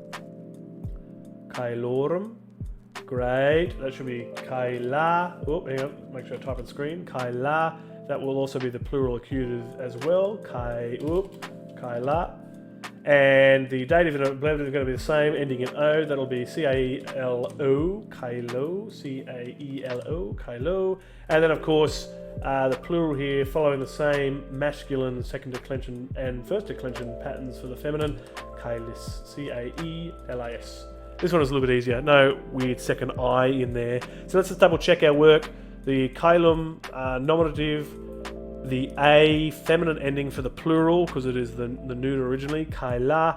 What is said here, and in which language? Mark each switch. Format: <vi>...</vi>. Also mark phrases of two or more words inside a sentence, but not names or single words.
<en>Kailorum. Great. That should be kaila. Oh, hang on. Make sure I type on screen. Kaila. That will also be the plural accusative as well. Kaila. And the dative and ablative is going to be the same, ending in O. That'll be C-A-E-L-O, Kailo, C-A-E-L-O, Kailo. And then, of course, the plural here following the same masculine second declension and first declension patterns for the feminine, Kailis, C-A-E-L-I-S. This one is a little bit easier. No weird second I in there. So let's just double check our work. The kailum nominative, the A feminine ending for the plural because it is the neuter originally, kaila.</en>